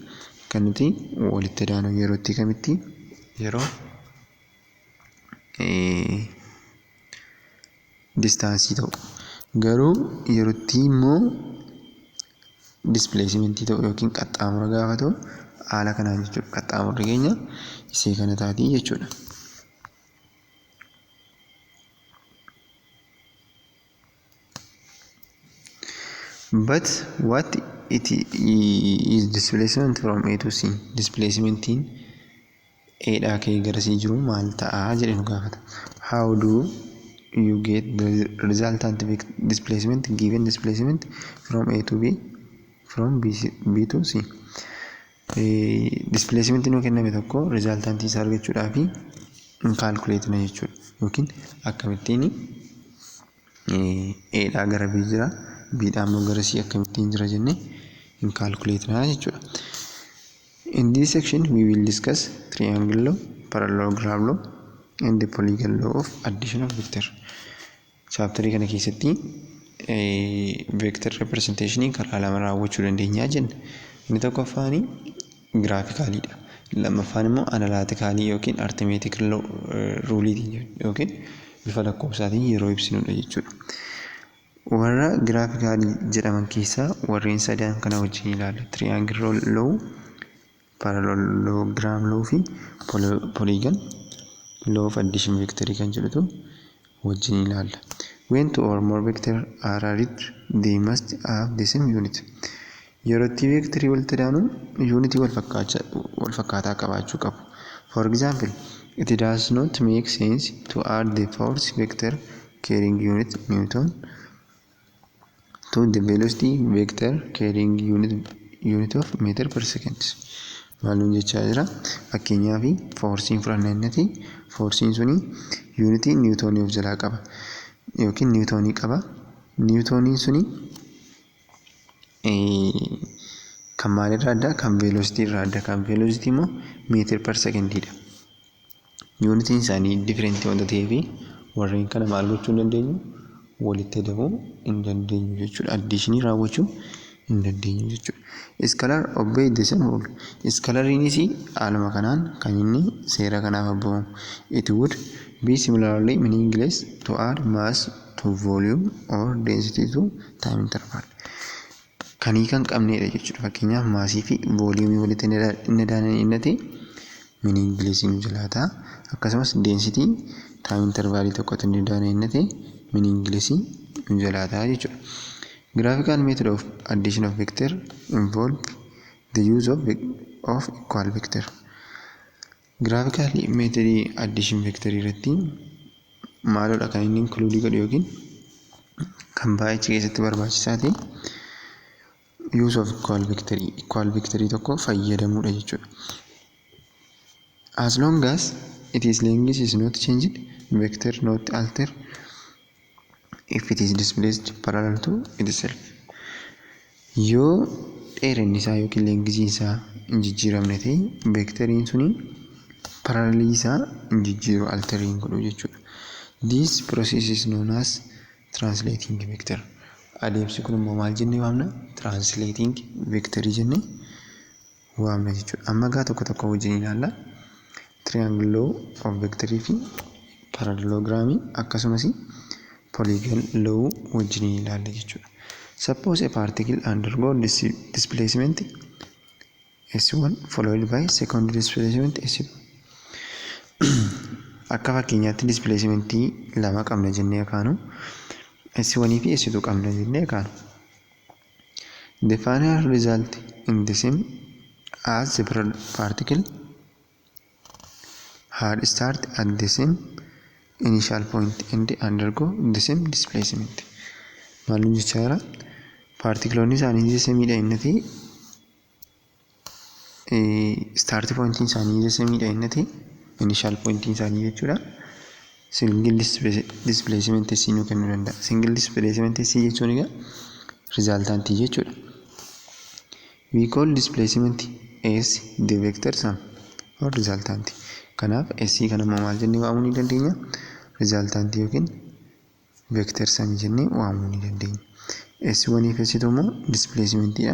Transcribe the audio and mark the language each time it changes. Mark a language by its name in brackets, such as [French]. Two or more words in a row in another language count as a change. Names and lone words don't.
[Oromo] Kan nuti walitti daanu yerootti kamitti yeroo distaansii ta'u garuu yerootti immoo displacement ta'u yookiin qaxxaamura gaafa ta'u haala kanaan jechuudha. Qaxxaamurri keenya isee kana taatii jechuudha. [English] But what it is displacement from A to C. [Oromo] Displacementiin A dhaa ka'ee gara C jiru maal ta'a jedhee nu gaafata. [English] How do you get the resultant displacement given displacement from A to B from B to C? [Oromo] Displacement nu kenname tokko resultant isaa argachuudhaaf calculate na jechuudha. Yookiin akkamittiin A dhaa gara B jira B dhaa immoo gara C akkamittiin jira jennee calculate na jechuudha. [English] In this section we will discuss triangle law, parallelogram law and the polygon law of addition of vector. [Oromo] Chapterii kana keessatti [English] vector representation [Oromo] karaa lama raawwachuu dandeenya jenna. Inni tokkoffaan graphicalidha. Lammaffaan immoo analytically yookiin arithmetic ruleetiin yookiin bifa lakkoofsaatiin yeroo ibsinudha jechuudha. Warra graphically jedhaman keessaa warreen sadan kana wajjin ilaalla. [English] Triangle law, parallelogram law [Oromo] fi [English] polygon law of addition [Oromo] vectorii kan jedhutu wajjin ilaalla. [English] When two or more vectors are added, they must have the same unit. [Oromo] Yerootti vectorii walitti daanu unity wal fakkaataa qabaachuu qabu. [English] For example, it does not make sense to add the force vector carrying unit Newton to the velocity vector carrying unit of meter per second. [Oromo] Maalun jechaa jira? Fakkeenyaaf forsiin fudhannaa innati forsiin suni yuunitii niwutoonii of jalaa qaba yookiin niwutoonii qaba. Niwutooniin suni kan maalirraa adda? Kan veelositii irraa adda. Kan veelositii immoo meetir per sekendiidha. Yuunitiin isaanii differentii wanta ta'eef warreen kana maal gochuu hin dandeenyu? Walitti dabuu hin dandeenyu jechuudha. Addiishinii raawwachuu hin dandeenyu jechuudha. [English] Iskalar obey the same rule. [Oromo] Iskalariinis haaluma kanaan kan inni seera kanaaf abboomama. [English] It would be similarly meaningless to add mass to volume or density to time interval. [Oromo] Kan hiika hin qabnedha jechuudha. Fakkeenyaaf maasii fi vooliyumii walitti inni daana'inatti meaningless nu jalaa ta'a. Akkasumas density time intervalii tokkotti inni daana'inatti meaningless nu jalaa ta'a jechuudha. [English] Graphical method of addition of vector involve the use of equal vector. Graphical method addition vector [Oromo] irratti maalodha kan inni include godhu yookiin kan baay'ee keessatti barbaachisaa ta'e [English] use of equal vector [Oromo] tokko fayyadamuudha jechuudha. [English] As long as its length is not changed, vector not alter if it is displaced parallel to itself. [Oromo] Yoo dheerinni isaa yookiin length isaa hin jijjiiramne ta'e vectoriin suni parallelii isaa hin jijjiiru altering godhu jechuudha. [English] This process is known as translating vector. [Oromo] Adeemsi kun immoo maal jennee waamna? [English] Translating vector [Oromo] jennee waamna jechuudha. Amma gaa tokko wajjin ilaalla. [English] Triangle law of vector [Oromo] fi parallelogram akkasumas [English] polygon law [Oromo] wajjin ilaalla jechuudha. [English] Suppose a particle undergo displacement S1 followed by second displacement S2. [Oromo] Akka fakkeenyaatti displacementii lama qabna jennee kaanu S1 fi S2 qabna jennee kaanu. [English] The final result in the same as the particle had start at the same initial point and undergo the same displacement. [Oromo] Maalum jechaara partikiloonni isaanii [English] the same [Oromo] dha innati [English] start point [Oromo] isaanii [English] the same [Oromo] dha innati [English] initial point [Oromo] isaanii jechuudha. [English] Single displacement [Oromo] S nu kennuu danda'a. [English] Single displacement [Oromo] S jechuun egaa resultant jechuudha. [English] We call displacement S the vector sum or resultant. [Oromo] Kanaaf S kana maal jennee waamuu ni dandeenya? Resultant yookiin [English] vector sum [Oromo] jennee waamuu ni dandeenya. S1 fi S2 immoo displacementidha.